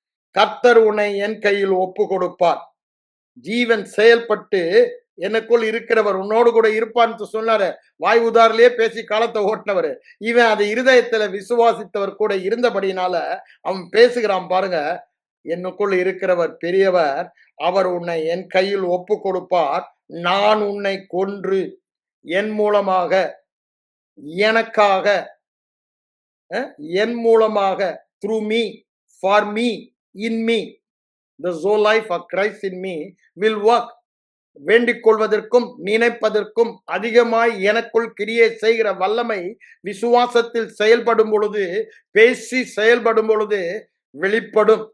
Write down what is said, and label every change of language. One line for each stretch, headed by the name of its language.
Tamil: கர்த்தர் உன்னை என் கையில் ஒப்பு கொடுப்பார். ஜீவன் செயல்பட்டு எனக்குள் இருக்கிறவர் உன்னோடு கூட இருப்பான்னு சொன்னாரு. வாய் உதாரிலேயே பேசி காலத்தை ஓட்டினவர். இவன் அதை இருதயத்துல விசுவாசித்தவர் கூட இருந்தபடினால அவன் பேசுகிறான் பாருங்க. என்னுக்குள் இருக்கிறவர் பெரியவர், அவர் உன்னை என் கையில் ஒப்பு கொடுப்பார். நான் உன்னை கொன்று என் மூலமாக,
English: எனக்காக, என் மூலமாக, through me, for me, in me, the soul life of Christ in me will work.
Tamil: வேண்டிக் கொள்வதற்கும் நினைப்பதற்கும் அதிகமாய் எனக்குள் கிரியை செய்கிற வல்லமை விசுவாசத்தில் செயல்படும் பொழுது, பேசி செயல்படும் பொழுது வெளிப்படும்.